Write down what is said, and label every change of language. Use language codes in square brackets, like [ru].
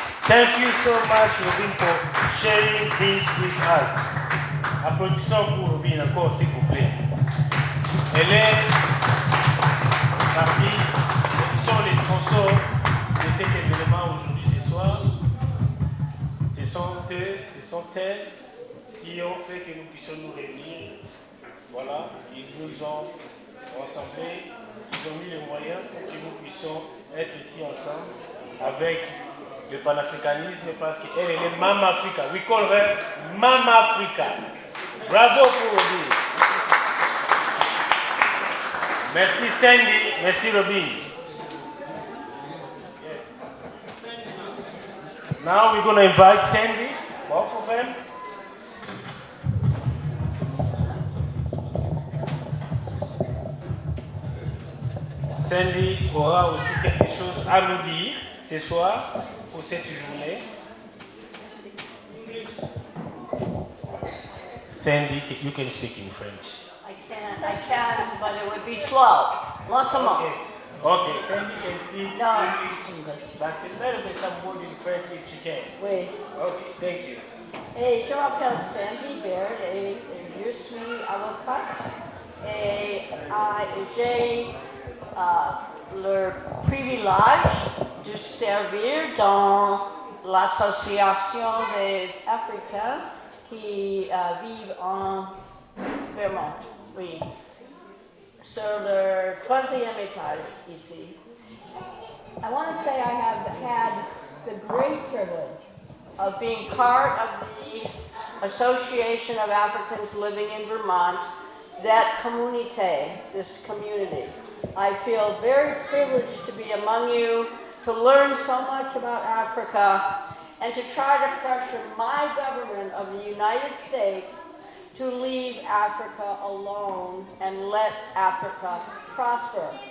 [en] Thank you so much, Robin, for sharing this with us. [fr] Applaudissons pour Robin encore, s'il vous plaît. Elle est parmi, ils sont les sponsors de cet événement aujourd'hui, ce soir. Ce sont eux, ce sont elles qui ont fait que nous puissions nous réunir. Voilà, ils nous ont rassemblés, ils ont mis les moyens pour que nous puissions être ici ensemble avec le panafricanisme, parce qu'elle est Mama Africa. [en] We call her Mama Africa. [fr] Bravo pour Robin. Merci Sandy, merci Robin. [en] Yes. Now we're going to invite Sandy, both of them. [fr] Sandy aura aussi quelque chose à nous dire ce soir pour cette journée. [en] Sandy, you can speak in French. I can. I can, but it would be slow. [fr] Lentement. [en] Okay. Okay, Sandy can speak No. English, but a little bit some word in French if she can. [fr] Oui. [en] Okay, thank you. [fr] Et je m'appelle Sandy Baird et je suis avocate et j'ai le privilège de servir dans l'association des Africains qui vivent en Vermont, oui, sur le 3e étage ici. [en] I want to say I have had the great privilege of being part of the Association of Africans Living in Vermont, that community, this community. I feel very privileged to be among you, to learn so much about Africa, and to try to pressure my government of the United States to leave Africa alone and let Africa prosper.